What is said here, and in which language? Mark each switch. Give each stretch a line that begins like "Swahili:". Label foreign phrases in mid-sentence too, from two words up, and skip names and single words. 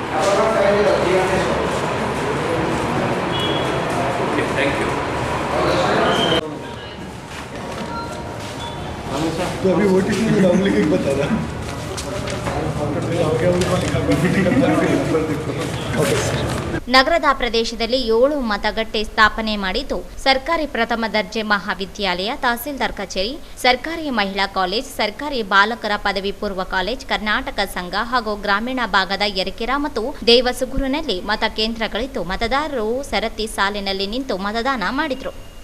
English: Okay thank you.
Hindi: तो अभी वोटिंग में नाम लिख बता रहा.
Kannada: ನಗರದ ಪ್ರದೇಶದಲ್ಲಿ 7 ಮತಗಟ್ಟೆ ಸ್ಥಾಪನೆ ಮಾಡಿದ್ದು, ಸರ್ಕಾರಿ ಪ್ರಥಮ ದರ್ಜೆ ಮಹಾವಿದ್ಯಾಲಯ, ತಹಸೀಲ್ದಾರ್ ಕಚೇರಿ, ಸರ್ಕಾರಿ ಮಹಿಳಾ ಕಾಲೇಜ್, ಸರ್ಕಾರಿ ಬಾಲಕರ ಪದವಿ ಪೂರ್ವ ಕಾಲೇಜ್, ಕರ್ನಾಟಕ ಸಂಘ ಹಾಗೂ ಗ್ರಾಮೀಣ ಭಾಗದ ಯರಕೆರ ಮತ್ತು ದೇವಸುಗೂರಿನಲ್ಲಿ ಮತಕೇಂದ್ರಗಳಿದ್ದು, ಮತದಾರರು ಸರತಿ ಸಾಲಿನಲ್ಲಿ ನಿಂತು ಮತದಾನ ಮಾಡಿದರು.